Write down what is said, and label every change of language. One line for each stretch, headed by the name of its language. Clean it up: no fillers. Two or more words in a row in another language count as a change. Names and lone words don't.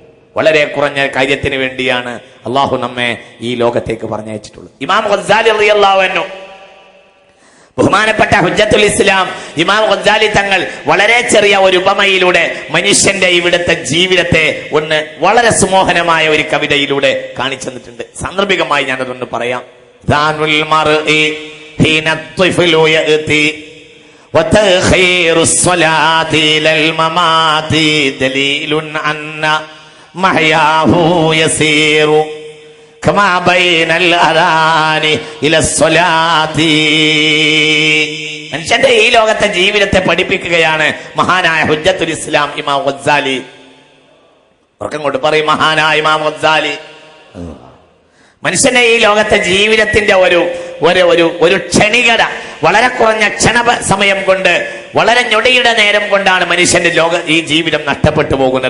Malayalam: വളരെ കുറഞ്ഞ കാര്യത്തിന് വേണ്ടിയാണ് അള്ളാഹു നമ്മെ ഈ ലോകത്തേക്ക് പറഞ്ഞയച്ചിട്ടുള്ളത്. ഇമാം ഗസാലി
Arabic: رضي الله عنه
Malayalam: ബഹുമാനപ്പെട്ട ഹുജ്ജത്തുൽ ഇസ്ലാം ഇമാം ഗസാലി തങ്ങൾ വളരെ ചെറിയ ഒരു ഉപമയിലൂടെ മനുഷ്യന്റെ ഇവിടുത്തെ ജീവിതത്തെ ഒന്ന് വളരെ സുമോഹനമായ ഒരു കവിതയിലൂടെ കാണിച്ചു തന്നിട്ടുണ്ട്. സാന്ദർഭികമായി ഞാനതൊന്ന് പറയാം.
Arabic: وتأخير الصلاة إلى الممات دليل أن محياه يسير كما بين الأذان إلى الصلاة.
Malayalam: മനുഷ്യന്റെ ഈ ലോകത്തെ ജീവിതത്തെ പഠിപ്പിക്കുകയാണ് മഹാനായ ഹുജ്ജത്തുൽ ഇസ്ലാം ഇമാം ഗസാലി. ഉറക്കം കൊണ്ട് പറയും, മഹാനായ ഇമാം ഗസാലി മനുഷ്യന്റെ ഈ ലോകത്തെ ജീവിതത്തിന്റെ ഒരു ക്ഷണികത, വളരെ കുറഞ്ഞ സമയം കൊണ്ട്, വളരെ ഞൊടിയുടെ നേരം കൊണ്ടാണ് മനുഷ്യന്റെ ഈ ജീവിതം നഷ്ടപ്പെട്ടു പോകുന്നത്.